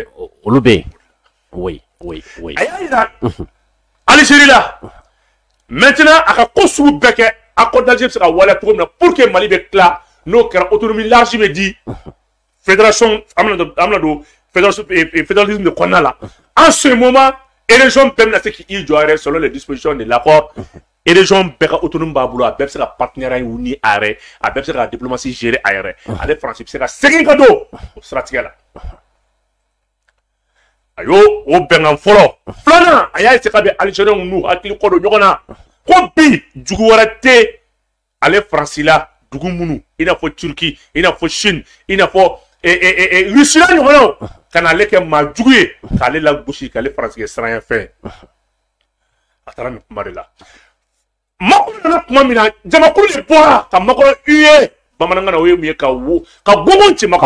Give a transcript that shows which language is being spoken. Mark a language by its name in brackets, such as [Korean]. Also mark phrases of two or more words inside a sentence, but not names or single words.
[Bambara] olu bɛ yen oui a y'a yira Algérie la maintenant a ka ko sugu bɛɛ kɛ accord d'Alger bɛ se ka waleya cogo min na [French] pour que [Bambara] Mali bɛ tila n'o kɛra [French] autonomie large [Bambara] bɛ di fédération an bɛna don fédéralisme de kɔnɔna la [French] en ce moment [Bambara] région bɛɛ bɛna se k'i jɔ a yɛrɛ [French] selon les dispositions de l'accord [Bambara] région bɛɛ ka autonomie b'a bolo a bɛɛ bɛ se ka partenariat ni a yɛrɛ a bɛɛ bɛ se ka diplomatie gérer a yɛrɛ ale Faransi bɛ se ka segin ka don o siratigɛ la a y'o bɛnkan fɔlɔ filanan a y'a essayer ka bɛn Algériens n'u hakili kɔ don ɲɔgɔn na ko bi jugu wɛrɛ tɛ ale Faransi la dugu minnu i n'a fɔ Turquie i n'a fɔ Chine i n'a fɔ Russie la ɲɔgɔnnaw ka n'ale kɛ maa jugu ye k'ale lagosi k'ale Faransi kɛ siranyafɛn a taara nin kuma de la Macron nana kuma min na jamakulu de bɔra ka Macron huer bamanankan na o ye mun ye ka gɔngɔn ci Macron